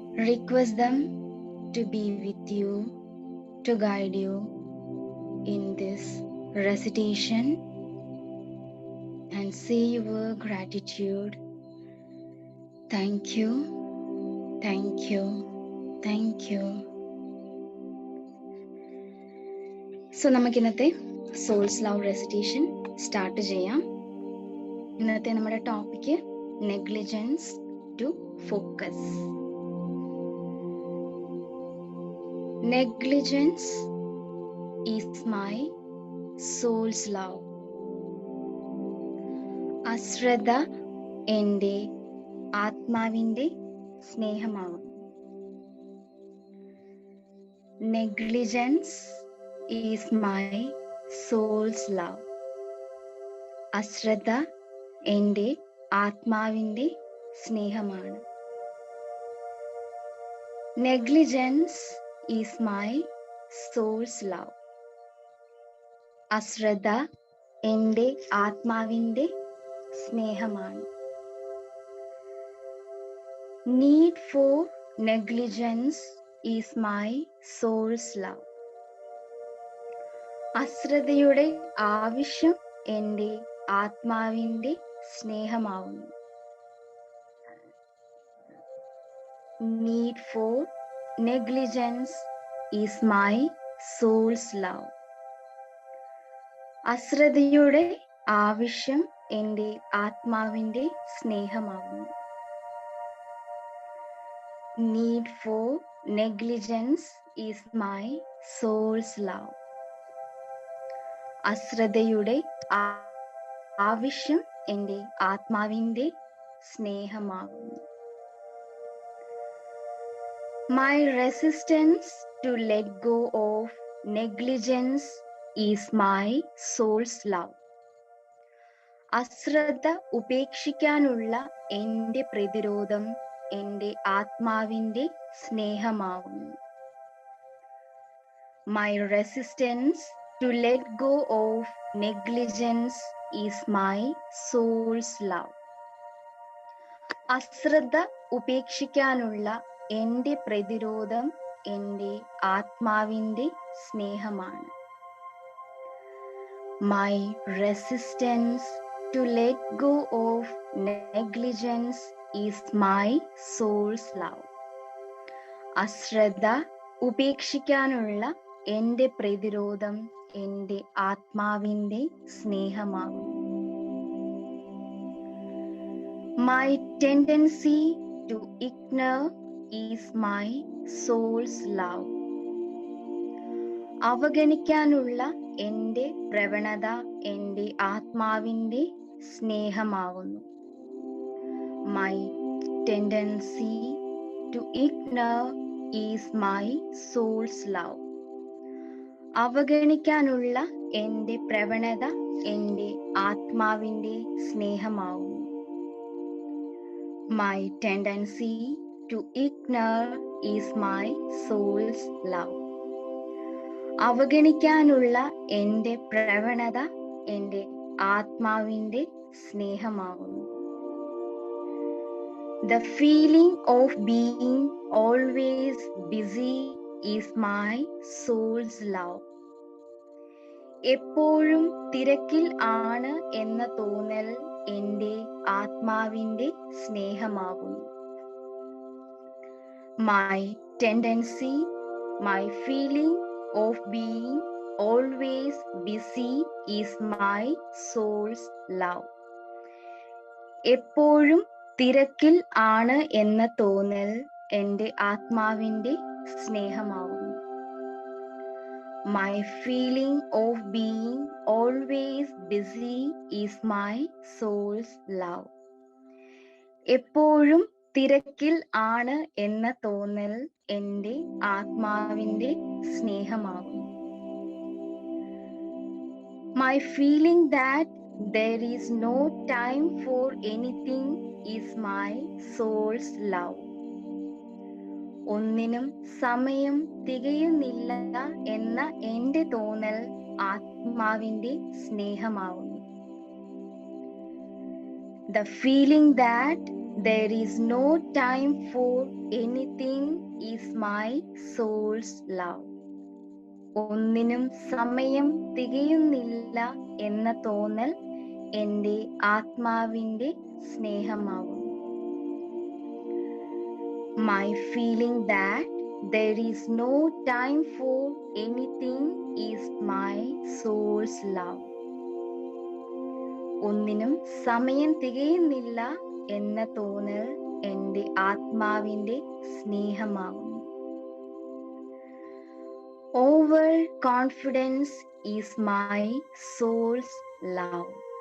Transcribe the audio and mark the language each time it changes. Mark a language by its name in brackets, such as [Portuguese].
[English] Request them to be with you, to guide you in this recitation, and say your gratitude. Thank you, thank you, thank you. So, [Malayalam] നമുക്ക് ഇന്നത്തെ [English] soul's love recitation start [Malayalam] ചെയ്യാം. ഇന്നത്തെ നമ്മുടെ [English] Topic negligence to focus. Negligence is my soul's love. [Malayalam] അശ്രദ്ധ എൻ്റെ ആത്മാവിൻ്റെ സ്നേഹമാവും. [English] Negligence is my soul's love. [Malayalam] അശ്രദ്ധ എൻ്റെ ആത്മാവിൻ്റെ സ്നേഹമാണ്. [English] Negligence is my soul's love. [Malayalam] അശ്രദ്ധ എൻ്റെ ആത്മാവിൻ്റെ സ്നേഹമാണ്. [English] Need for negligence is my soul's love. [Malayalam] അശ്രദ്ധയുടെ ആവശ്യം എൻ്റെ ആത്മാവിൻ്റെ സ്നേഹമാവുന്നു. [English] Need for negligence is my soul's love. [Malayalam] അശ്രദ്ധയുടെ ആവശ്യം എൻ്റെ ആത്മാവിൻ്റെ സ്നേഹമാവുന്നു. [English] Need for negligence is my soul's love. [Malayalam] അശ്രദ്ധയുടെ ആവശ്യം എൻ്റെ ആത്മാവിൻ്റെ സ്നേഹമാവുന്നു. [English] My resistance to let go of negligence is my soul's love. [Malayalam] അശ്രദ്ധ ഉപേക്ഷിക്കാനുള്ള എൻ്റെ പ്രതിരോധം എൻ്റെ ആത്മാവിൻ്റെ സ്നേഹമാവുന്നു. [English] My resistance to let go of negligence is my soul's love. [Malayalam] അശ്രദ്ധ ഉപേക്ഷിക്കാനുള്ള എൻ്റെ പ്രതിരോധം എൻ്റെ ആത്മാവിൻ്റെ സ്നേഹമാണ്. [English] My resistance to let go of negligence is my soul's love. [Malayalam] അശ്രദ്ധ ഉപേക്ഷിക്കാനുള്ള എൻ്റെ പ്രതിരോധം എൻ്റെ ആത്മാവിൻ്റെ സ്നേഹമാകുന്നു. [English] My tendency to ignore is my soul's love. [Malayalam] അവഗണിക്കാനുള്ള എൻ്റെ പ്രവണത എൻ്റെ ആത്മാവിൻ്റെ സ്നേഹമാകുന്നു. [English] My tendency to ignore is my soul's love. [Malayalam] അവഗണിക്കാനുള്ള എൻ്റെ പ്രവണത എൻ്റെ ആത്മാവിൻ്റെ സ്നേഹമാകുന്നു. [English] My tendency to ignore is my soul's love. [Malayalam] അവഗണിക്കാനുള്ള എൻ്റെ പ്രവണത എൻ്റെ ആത്മാവിൻ്റെ സ്നേഹമാകുന്നു. [English] The feeling of being always busy is my soul's love. [Malayalam] എപ്പോഴും തിരക്കിൽ ആണ് എന്ന തോന്നൽ എൻ്റെ ആത്മാവിൻ്റെ സ്നേഹമാകുന്നു. [English] My tendency, my feeling of being always busy is my soul's love. [Malayalam] എപ്പോഴും തിരക്കിൽ ആണ് എന്ന തോന്നൽ എൻ്റെ ആത്മാവിൻ്റെ സ്നേഹമാകുന്നു. [English] My feeling of being always busy is my soul's love. [Malayalam] എപ്പോഴും തിരക്കിൽ ആണ് എന്ന തോന്നൽ എൻ്റെ ആത്മാവിൻ്റെ സ്നേഹമാകുന്നു. [English] My feeling that there is no time for anything is my soul's love. [Malayalam] ഒന്നിനും സമയം തികയുന്നില്ല എന്ന എൻ്റെ തോന്നൽ ആത്മാവിൻ്റെ സ്നേഹമാകുന്നു. [English] The feeling that there is no time for anything is my soul's love. [Malayalam] ഒന്നിനും സമയം തികയുന്നില്ല എന്ന തോന്നൽ എൻ്റെ ആത്മാവിൻ്റെ സ്നേഹമാകുന്നു. [English] My feeling that there is no time for anything is my soul's love. [Malayalam] ഒന്നിനും സമയം തികയുന്നില്ല എന്ന തോന്നൽ എൻ്റെ ആത്മാവിൻ്റെ സ്നേഹമാകുന്നു. [English] Over confidence is my soul's love.